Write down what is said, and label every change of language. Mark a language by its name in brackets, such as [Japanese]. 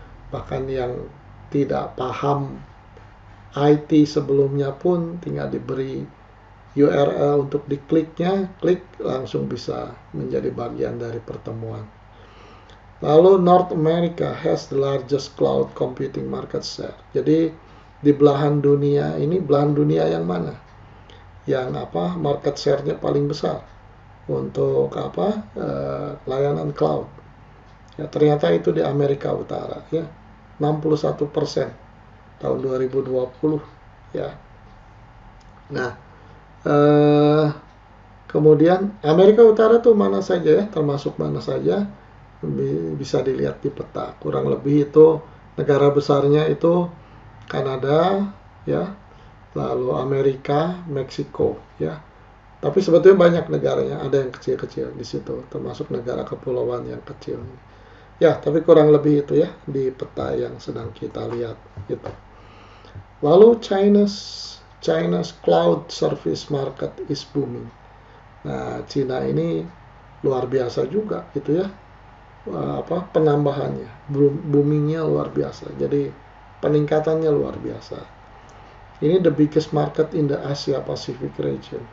[Indonesian] Bahkan yang tidak paham IT sebelumnya pun tinggal diberi URL untuk dikliknya, klik langsung bisa menjadi bagian dari pertemuan. Lalu [English] North America has the largest cloud computing market share. [Indonesian] Jadi di belahan dunia ini, belahan dunia yang mana? Yang market share-nya paling besar untuk layanan cloud. Ya, ternyata itu di Amerika Utara ya. 61% tahun 2020 ya. Nah, kemudian Amerika Utara tuh mana saja ya, termasuk mana saja, bisa dilihat di peta. Kurang lebih itu negara besarnya itu Kanada ya, lalu Amerika, Meksiko ya. Tapi sebetulnya banyak negaranya, ada yang kecil-kecil di situ, termasuk negara kepulauan yang kecil. Ya, tapi kurang lebih itu ya di peta yang sedang kita lihat gitu. Lalu [English] China's cloud service market is booming. [Indonesian] Nah, Cina ini luar biasa juga gitu ya. Penambahannya, boomingnya luar biasa. Jadi peningkatannya luar biasa. Ini [English] the biggest market in the Asia Pacific region.